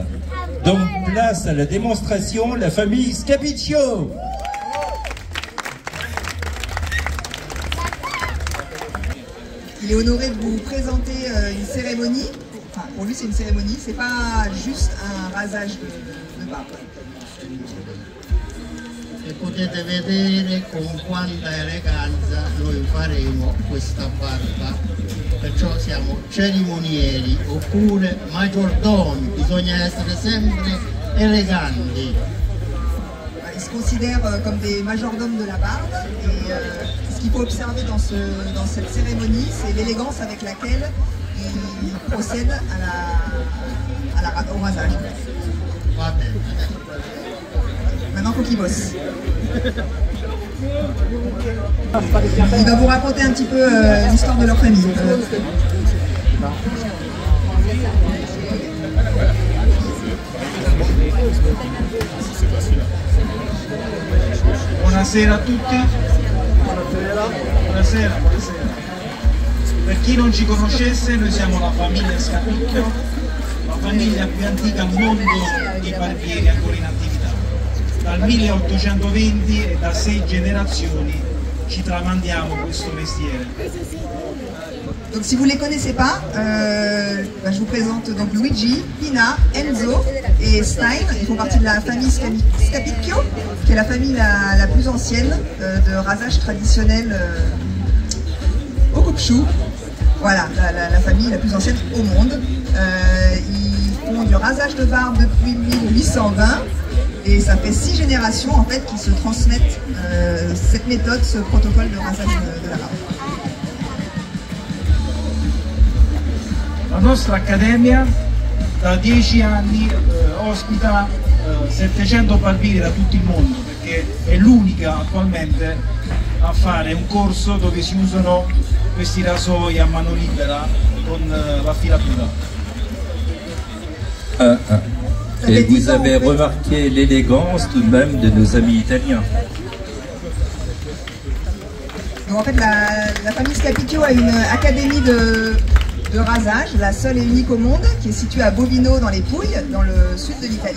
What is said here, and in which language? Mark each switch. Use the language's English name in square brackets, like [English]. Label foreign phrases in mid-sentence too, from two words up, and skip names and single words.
[French] Donc place à la démonstration, la famille Scapiccio. Il est honoré de vous présenter une cérémonie. Enfin, pour lui, c'est une cérémonie, c'est pas juste un rasage de barbe. [Italian] E potete vedere con quanta eleganza noi faremo questa barba, perciò siamo cerimonieri oppure maggiordomi, bisogna essere sempre eleganti. [French] Ils se considèrent comme des majordomes de la barbe et ce qu'il faut observer dans cette cérémonie, c'est l'élégance avec laquelle ils procèdent au rasage. [Italian] Va bene. [French] Maintenant, il faut qu'ils bossent. Il va vous raconter un petit peu l'histoire de leur famille. [Italian] Buonasera a tutti. Buonasera. Per chi non ci conoscesse, noi siamo la famiglia Scapicchio, la famiglia più antica al mondo di barbieri ancora in attività. Dal 1820 e da 6 generazioni ci tramandiamo questo mestiere. [French] Donc si vous ne les connaissez pas, je vous présente donc Luigi, Pina, Enzo et Stein. Ils font partie de la famille Scapicchio, qui est la famille la plus ancienne de rasage traditionnel au coupe-chou. Voilà, la famille la plus ancienne au monde. Ils font du rasage de barbe depuis 1820 et ça fait 6 générations en fait qui se transmettent cette méthode, ce protocole de rasage de la barbe. [Italian] La nostra accademia da 10 anni ospita 700 barbieri da tutto il mondo, perché è l'unica attualmente a fare un corso dove si usano questi rasoi a mano libera con la filatura. [French] Et vous avez remarqué l'élégance tout de même de nos amis italiens. Donc en fait la famille Scapicchio a une académie de rasage, la seule et unique au monde, qui est située à Bovino dans les Pouilles, dans le sud de l'Italie.